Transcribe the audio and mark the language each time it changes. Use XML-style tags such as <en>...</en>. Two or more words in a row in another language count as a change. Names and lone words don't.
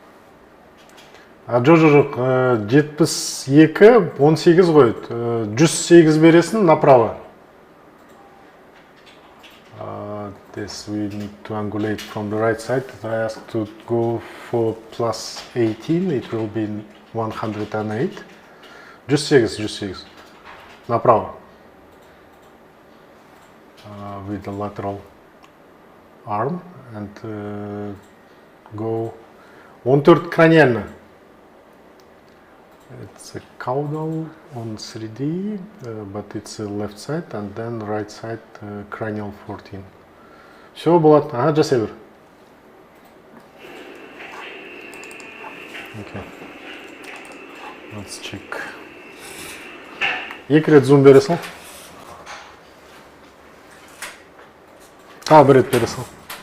<kk>Жоқ, 72, 18 қойды. 108 бересің направо.</kk> <en>This we need to angulate from the right side. I ask to go for plus 18, it will be 108.</en> <ru>108. Направо.</ru> <en>with the lateral arm and go 1/3 craniально. It's a caudal on 3D, but it's a left side and then right side cranial 14.</en> <ru>Все, Булат. Ага,</ru> <kk>жасай бер.</kk> <en>Okay. Let's check.</en> <kk>Екі рет зум бере сал. Бір рет бере сал.</kk>